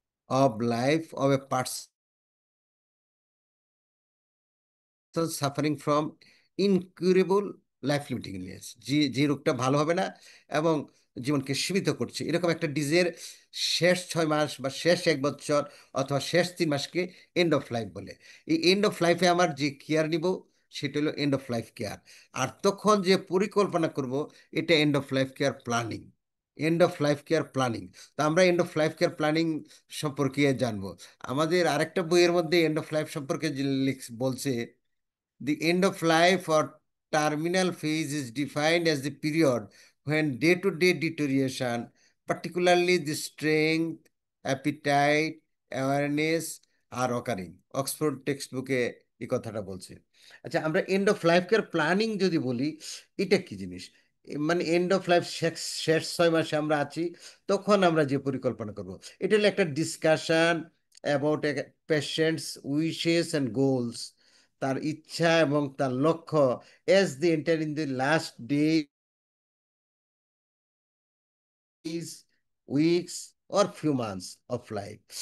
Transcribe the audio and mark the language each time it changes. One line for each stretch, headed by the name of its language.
English: of life of a person suffering from incurable life limiting illness,
Bangla: যে যে রোগটা ভালো হবে না এবং জীবনকে সীমিত করছে, এরকম একটা ডিজের শেষ 6 মাস বা শেষ 1 বছর অথবা শেষ 3 মাসকে এন্ড অফ লাইফ বলে। এই এন্ড অফ লাইফে আমার যে কেয়ার নিব, সেটা হলো এন্ড অফ লাইফ কেয়ার। আর তখন যে পরিকল্পনা করব, এটা end of life care planning. End of life care planning. তো আমরা end of life care planning সম্পর্কে জানবো। আমাদের আরেকটা বইয়ের মধ্যে এন্ড অফ লাইফ সম্পর্কে বলছে,
English: the end of life or terminal phase is defined as the period when day-to-day deterioration, particularly the strength, appetite, awareness, are occurring.
Bangla: Oxford text বুকে এই কথাটা বলছে। আচ্ছা, আমরা end of life care planning যদি বলি, এটা কি জিনিস? মানে এন্ড অফ লাইফ শেষ শেষ 6 মাসে আমরা আছি, তখন আমরা যে পরিকল্পনা করব, এটা হলো একটা
English: discussion about patient's wishes and goals,
Bangla: তার ইচ্ছা এবং তার লক্ষ্য,
English: As the enter in the last days, weeks or few months of life.